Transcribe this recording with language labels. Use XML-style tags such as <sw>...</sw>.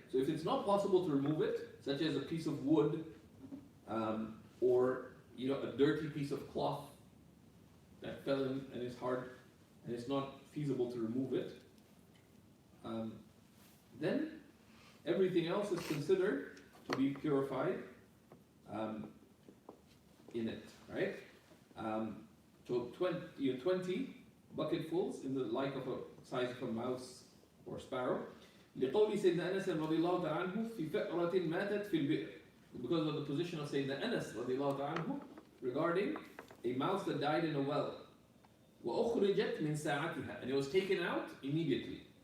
<en>So if it's not possible to remove it, such as a piece of wood, or a dirty piece of cloth that fell in and is hard, and it's not feasible to remove it, then everything else is considered to be purified in it, right? So 20 bucketfuls in the like of a size of a mouse or sparrow.</en> <ar>لقول سيدنا أنس رضي الله تعالى عنه في فأرة ماتت في البئر,</ar> <en>because of the position of Sayyidina Anas رضي الله تعالى عنه regarding a mouse that died in a well.</en> <ar>وأخرجت من ساعتها,</ar> <en>and it was taken out immediately.</en>